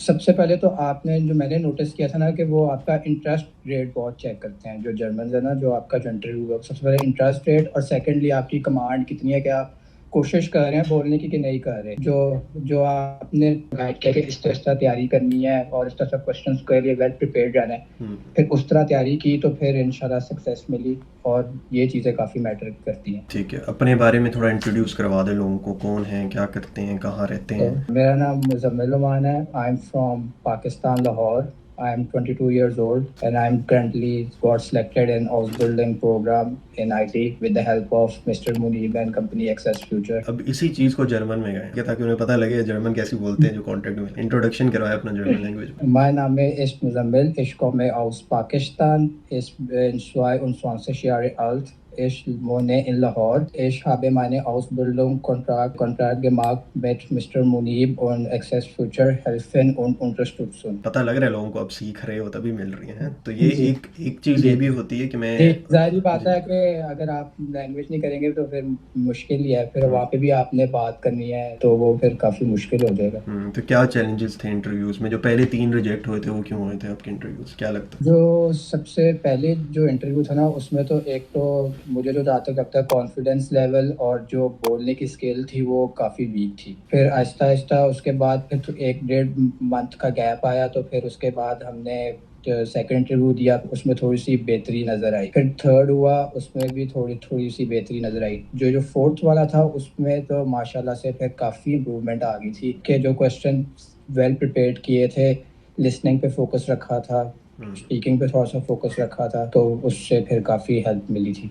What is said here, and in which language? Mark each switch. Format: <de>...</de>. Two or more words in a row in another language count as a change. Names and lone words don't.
<ur>سب سے پہلے تو آپ نے جو میں نے نوٹس کیا تھا نا کہ وہ آپ کا</ur> <en>interest rate</en> <ur>بہت چیک کرتے ہیں جو جرمن ہے نا، جو آپ کا جو انٹرویو ہے، سب سے پہلے</ur> <en>interest rate,</en> <ur>اور سیکنڈلی آپ کی کمانڈ کتنی ہے، کہ آپ کوشش کر رہے ہیں بولنے کی کہ نہیں کر رہے، جو آپ نے گائیڈ کیا کہ اس طرح تیاری کرنی ہے اور اس طرح کویسچنز کے لیے</ur> <en>well prepared</en> <ur>رہنا ہے، پھر اس طرح تیاری کی تو پھر</ur> <ar>إن شاء الله</ar> <ur>سکسیس ملی، اور یہ چیزیں کافی میٹر کرتی ہیں. ٹھیک ہے، اپنے بارے میں تھوڑا انٹروڈیوس کروا دیں لوگوں کو، کون ہیں، کیا کرتے ہیں، کہاں رہتے ہیں. میرا نام مزمل عمان ہے,</ur> <en>I am from Pakistan, Lahore. I am 22 years old and I am currently got selected in house building program in IT with the help of Mr. Munib and company Access Future.</en> <ur>اب اسی چیز کو جرمن میں گئے تاکہ انہیں پتا لگے جرمن کیسے بولتے ہیں، جو کانٹیکٹ میں انٹروڈکشن کروایا اپنا</ur> <en>German language</en> <ur>میں.</ur> <de>Mein Name ist Muzammil, ich komme aus Pakistan, ich bin 22 Jahre alt. Ich wohne in Lahore. Ich habe meine Ausbildung Kontrakt gemacht mit Mr. Munib und Access Future helfen und unterstützen.</de> <ur>پتا لگ رہا ہے لوگوں کو اب سیکھ رہے ہو تبھی مل رہی ہیں، تو یہ ایک چیز یہ بھی ہوتی ہے کہ میں, ظاہر بات ہے کہ اگر آپ لینگویج نہیں کریں گے تو پھر مشکل ہی ہے، پھر وہاں پے بھی آپ نے بات کرنی ہے تو وہ پھر کافی مشکل ہو جائے گا. تو کیا چیلنجز تھے انٹرویوز میں، جو پہلے 3 ریجیکٹ ہوئے تھے وہ کیوں ہوئے تھے آپ کے انٹرویوز، کیا لگتا ہے? جو سب سے پہلے جو انٹرویو تھا نا، اس میں تو ایک تو مجھے جو جہاں تک لگتا ہے</ur> <en>confidence level</en> <ur>اور جو بولنے کی اسکل تھی وہ کافی ویک تھی. پھر آہستہ آہستہ اس کے بعد پھر تو 1-1.5 منتھ کا گیپ آیا، تو پھر اس کے بعد ہم نے</ur> <en>second interview</en> <ur>دیا اس میں تھوڑی سی بہتری نظر آئی. پھر تھرڈ ہوا اس میں بھی تھوڑی سی بہتری نظر آئی. جو فورتھ والا تھا اس میں تو</ur> <ar>ماشاء اللہ</ar> <ur>سے پھر کافی امپرومنٹ آ گئی تھی کہ جو</ur> <en>question well prepared</en> <ur>کیے تھے, لسننگ پہ فوکس رکھا تھا, اسپیکنگ پہ تھوڑا سا فوکس رکھا تھا, تو اس سے پھر کافی ہیلپ ملی تھی.</ur>